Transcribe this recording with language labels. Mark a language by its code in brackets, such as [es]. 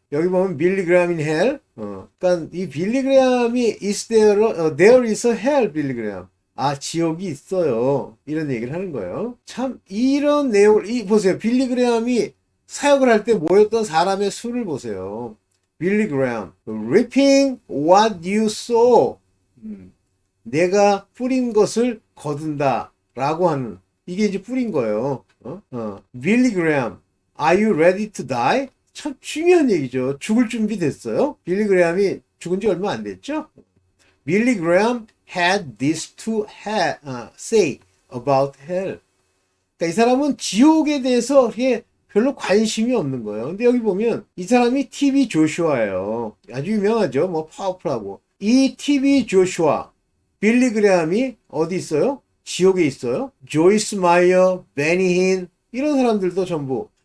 [ko] 여기 보면 빌리 그레함 [en] in hell. [ko] 그러니까 이 빌리 그레함이 [en] is there, there is a hell, [ko] 빌리 그레함. 아, 지옥이 있어요. 이런 얘기를 하는 거예요. 참 이런 내용을 보세요. 빌리 그레함이 사역을 할 때 모였던 사람의 수를 보세요. [en] 빌리 그레함, reaping what you sow. [ko] 내가 뿌린 것을 거둔다 라고 하는, 이게 이제 뿌린 거예요. [en] 빌리 그레함, are you ready to die? [ko] 참 중요한 얘기죠. 죽을 준비 됐어요? 빌리 그레함이 죽은 지 얼마 안 됐죠? [en] 빌리 그레함 had this to say about hell. [ko] 그러니까 이 사람은 지옥에 대해서 별로 관심이 없는 거예요. 근데 여기 보면 이 사람이 TV 조슈아예요. 아주 유명하죠. 뭐 파워풀하고. 이 TV 조슈아, 빌리 그레함이 어디 있어요? 지옥에 있어요. 조이스 마이어, 베니 힌 이런 사람들도 전부.